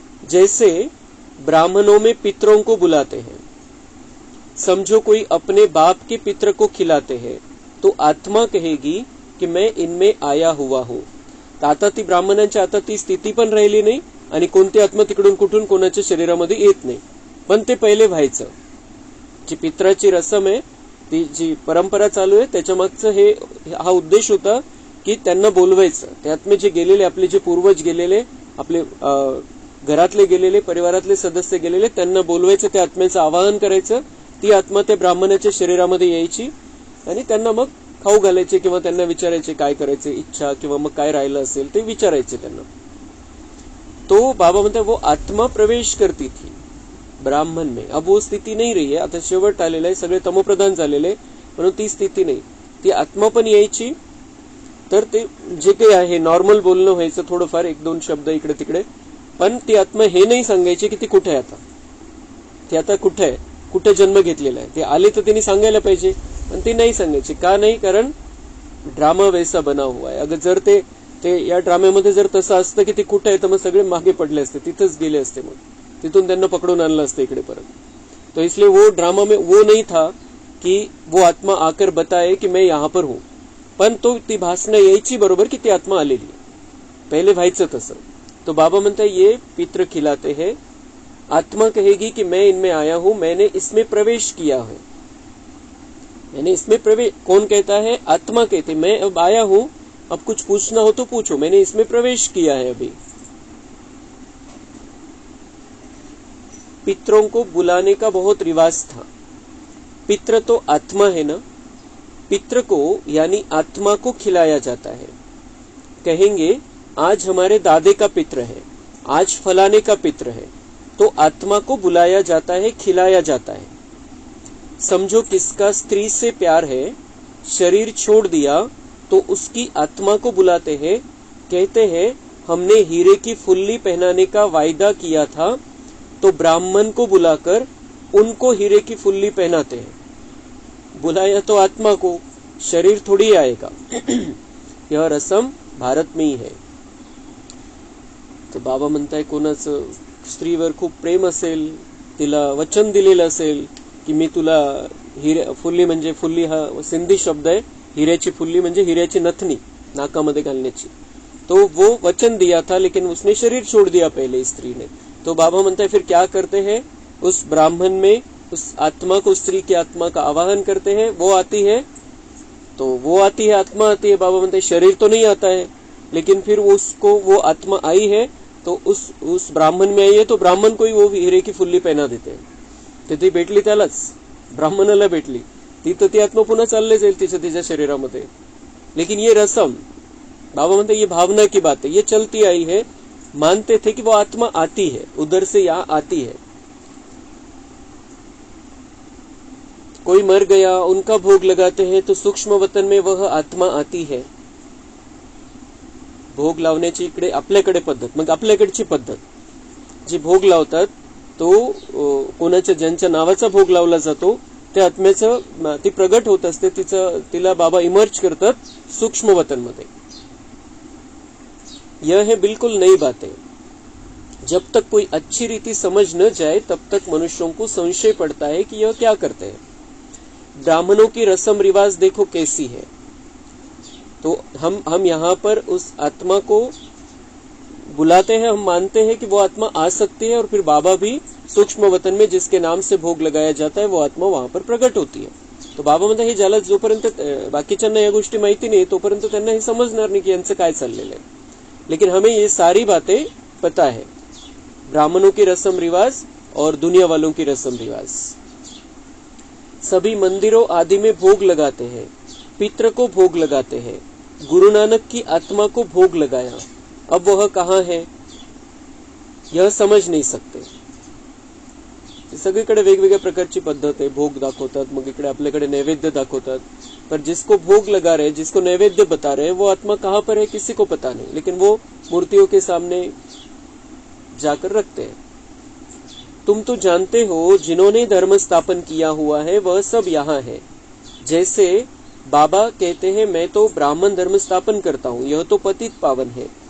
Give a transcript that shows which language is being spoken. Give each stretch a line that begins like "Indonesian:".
Hindi: जैसे ब्राह्मणों में पितरों को बुलाते हैं, समझो कोई अपने बाप के पितर को खिलाते हैं, तो आत्मा कहेगी कि मैं इनमें आया हुआ हूं.
Marathi: तर आता ती ब्राह्मणांची आता ती स्थिती पण राहिली नाही आणि कोणती आत्मा तिकडून कुठून कोणाच्या शरीरामध्ये येत नाही, पण ते पहिले व्हायचं. जी पित्राची रसम आहे, ती जी परंपरा चालू आहे, त्याच्या मागचं हा उद्देश होता की त्यांना बोलवायचं. ते आत्मे जे गेलेले, आपले जे पूर्वज गेलेले, आपले घरातले गेलेले, परिवारातले सदस्य गेलेले, त्यांना बोलवायचं, त्या आत्म्याचं आवाहन करायचं. ती आत्मा त्या ब्राह्मणाच्या शरीरामध्ये यायची आणि त्यांना मग खाऊ घालायचे किंवा त्यांना विचारायचे काय करायचे इच्छा, किंवा मग काय राहिलं असेल ते विचारायचे त्यांना.
Hindi: तो
Marathi: बाबा म्हणतात
Hindi: वो आत्मा प्रवेश करती थी ब्राह्मण में. अब वो स्थिती नहीं रही है,
Marathi: आता शेवट आलेलं आहे, सगळे तमोप्रधान झालेले, म्हणून ती स्थिती नाही. ती आत्मा पण यायची. तर ते जे काही आहे नॉर्मल बोलणं व्हायचं, थोडंफार 1-2 शब्द इकडे तिकडे, पण ती आत्मा हे नाही सांगायची की ती कुठे आहे आता, ती आता कुठे आहे, कुठे जन्म घेतलेला आहे. ते आले तर त्यांनी सांगायला पाहिजे, पण ते नाही सांगायचे. का नाही?
Hindi: कारण ड्रामा वैसा बना हुआ है.
Marathi: अगर जर ते या ड्राम्यामध्ये जर तसं असतं की ते कुठे आहे, तर मग सगळे मागे पडले असते, तिथंच गेले असते, मग तिथून त्यांना पकडून आणलं असतं इकडे परत.
Hindi: तो इसलिए वो ड्रामा में वो नहीं था कि वो आत्मा आकर बताए कि मैं यहाँ पर हूं.
Marathi: पण तो ती भासना यायची बरोबर की ती आत्मा आलेली. पहिले व्हायचं तसं. तो बाबा म्हणताय
Hindi: ये पित्र खिलाते हैं. आत्मा कहेगी कि मैं इनमें आया हूं, मैंने इसमें प्रवेश किया है, मैंने इसमें प्रवेश. कौन कहता है? आत्मा कहते मैं अब आया हूं, अब कुछ पूछना हो तो पूछो, मैंने इसमें प्रवेश किया है अभी. पितरों को बुलाने का बहुत रिवाज था. पित्र तो आत्मा है ना, पित्र को यानी आत्मा को खिलाया जाता है. कहेंगे आज हमारे दादे का पित्र है, आज फलाने का पित्र है, तो आत्मा को बुलाया जाता है, खिलाया जाता है. समझो किसका स्त्री से प्यार है, शरीर छोड़ दिया, तो उसकी आत्मा को बुलाते हैं. कहते हैं हमने हीरे की फुल्ली पहनाने का वायदा किया था, तो ब्राह्मण को बुलाकर उनको हीरे की फुल्ली पहनाते हैं. बुलाया तो आत्मा को, शरीर थोड़ी आएगा. यह रसम भारत में ही है.
Marathi: तर बाबा म्हणताय कोणाचं स्त्रीवर खूप प्रेम असेल, तिला वचन दिलेलं असेल की मी तुला फुल्ली, म्हणजे फुल्ली हा सिंधी शब्द आहे, हिऱ्याची फुल्ली म्हणजे हिऱ्याची नथनी नाकामध्ये घालण्याची.
Hindi: तो वो वचन दिया था, लेकिन उसने शरीर छोड़ दिया पहले स्त्री ने. तो बाबा म्हणता है फिर क्या करते हैं, उस ब्राह्मण में उस आत्मा को, स्त्री की आत्मा का आवाहन करते हैं. वो आती है, तो वो आती है, आत्मा आती है. बाबा म्हणते शरीर तो नहीं आता है, लेकिन फिर उसको वो आत्मा आई है, तो उस ब्राह्मण में आई है, तो ब्राह्मण को ही वो हीरे की फुल्ली पहना देते हैं.
Marathi: तर ती भेटली त्यालाच, ब्राह्मणाला भेटली, ती तर ती आत्मा पुन्हा चालले जाईल तिच्या शरीरामध्ये.
Hindi: लेकिन ये रसम, बाबा म्हणते ये भावना की बात है, ये चलती आई है. मानते थे कि वो आत्मा आती है, उधर से यहाँ आती है. कोई मर गया, उनका भोग लगाते हैं, तो सूक्ष्म वतन में वह आत्मा आती है.
Marathi: भोग लावण्याची इकडे आपल्याकडे पद्धत, मग आपल्याकडची पद्धत जी भोग लावतात, तो कोणाच्या ज्यांच्या नावाचा भोग लावला जातो त्या आत्म्याचं ती प्रगट होत असते, तिला बाबा इमर्ज करतात सूक्ष्म वतन मध्ये.
Hindi: यह है बिल्कुल नई बात है. जब तक कोई अच्छी रीति समझ न जाए तब तक मनुष्यों को संशय पड़ता है कि यह क्या करते हैं. ब्राह्मणों की रस्म रिवाज देखो कैसी है. तो हम यहाँ पर उस आत्मा को बुलाते हैं, हम मानते हैं कि वो आत्मा आ सकती है, और फिर बाबा भी सूक्ष्म वतन में जिसके नाम से भोग लगाया जाता है वो आत्मा वहां पर प्रगट होती है.
Marathi: तो बाबा म्हणतात हे ज्याला जोपर्यंत बाकीच्यांना या गोष्टी माहिती नाही तोपर्यंत त्यांना हे समजणार नाही की यांचं काय चाललेलं आहे.
Hindi: लेकिन हमें ये सारी बातें पता है, ब्राह्मणों की रस्म रिवाज और दुनिया वालों की रस्म रिवाज. सभी मंदिरों आदि में भोग लगाते हैं, पितृ को भोग लगाते हैं. गुरु नानक की आत्मा को भोग लगाया, अब वह कहाँ है यह समझ नहीं सकते.
Marathi: सगळीकडे वेगवेगळ्या प्रकारची पद्धत आहे. भोग दाखवतात, मग इकडे आपल्याकडे नैवेद्य दाखवतात.
Hindi: पर जिसको भोग लगा रहे, जिसको नैवेद्य बता रहे, वो आत्मा कहाँ पर है किसी को पता नहीं, लेकिन वो मूर्तियों के सामने जाकर रखते हैं. तुम तो जानते हो जिन्होंने धर्म स्थापन किया हुआ है वह सब यहाँ है. जैसे बाबा कहते हैं मैं तो ब्राह्मण धर्म स्थापन करता हूँ, यह तो पतित पावन है.